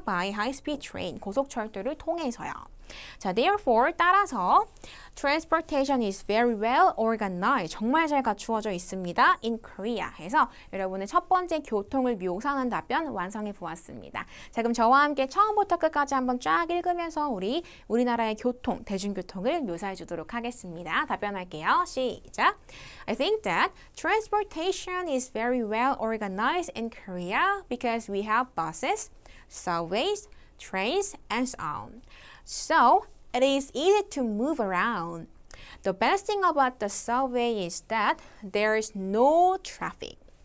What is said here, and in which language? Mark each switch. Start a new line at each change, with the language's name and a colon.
English: By high-speed train.
Korean: 고속철도를 통해서요.
English: 자, therefore, 따라서 transportation is very well organized.
Korean: 정말 잘 갖추어져 있습니다.
English: in Korea.
Korean: 해서 여러분의 첫 번째 교통을 묘사하는 답변 완성해 보았습니다. 자, 그럼 저와 함께 처음부터 끝까지 한번 쫙 읽으면서 우리나라의 교통, 대중교통을 묘사해 주도록 하겠습니다. 답변할게요. 시작.
English: I think that transportation is very well organized in Korea because we have buses, subways, trains, and so on. So, it is easy to move around. The best thing about the subway is that there is no traffic.